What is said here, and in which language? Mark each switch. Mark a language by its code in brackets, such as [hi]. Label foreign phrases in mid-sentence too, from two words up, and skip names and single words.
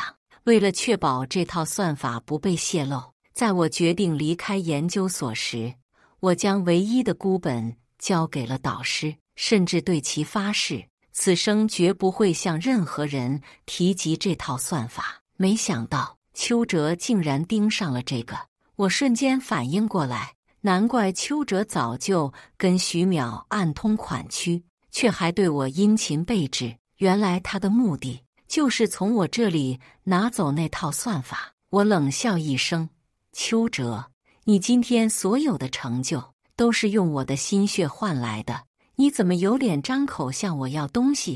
[zh] 為了確保這套算法不被洩露，在我決定離開研究所時，我將唯一的孤本交給了導師，甚至對其發誓，此生絕不會向任何人提及這套算法。沒想到邱哲竟然盯上了這個，我瞬間反應過來，難怪邱哲早就跟徐淼暗通款曲，卻還對我殷勤備至。原來他的目的就是從我這裡拿走那套算法。我冷笑一聲，邱哲，你今天所有的成就都是用我的心血換來的，你怎麼有臉張口向我要東西？